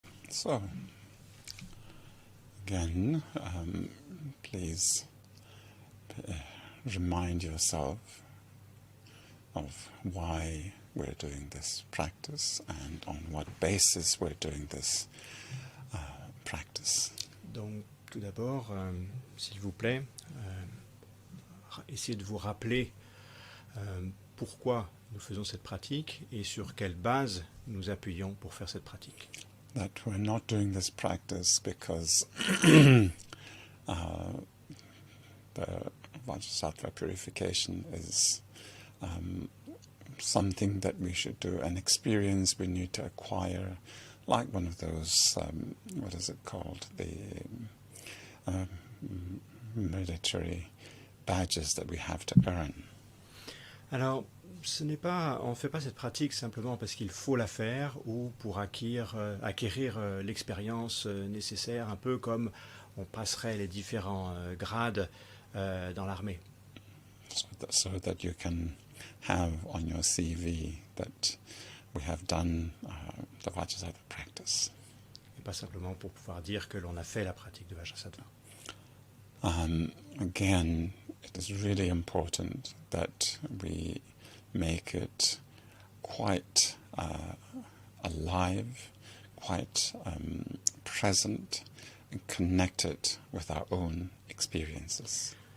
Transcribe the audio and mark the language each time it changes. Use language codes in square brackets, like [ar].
[en] So, again, please remind yourself of why we're doing this practice and on what basis we're doing this practice. [fr] Donc, tout d'abord, s'il vous plaît, essayez de vous rappeler pourquoi nous faisons cette pratique et sur quelle base nous appuyons pour faire cette pratique. [en] That we're not doing this practice because the Vajrasattva purification is something that we should do, an experience we need to acquire, like one of those, what is it called, the military badges that we have to earn. [fr] Alors, on ne fait pas cette pratique simplement parce qu'il faut la faire ou pour acquérir l'expérience nécessaire, un peu comme on passerait les différents grades dans l'armée. [en] So that you can have on your CV that we have done the Vajrasattva practice. [fr] Et pas simplement pour pouvoir dire que l'on a fait la pratique de Vajrasattva. [en] Again, it is really important that we make it quite alive, quite present, and connected with our own experiences.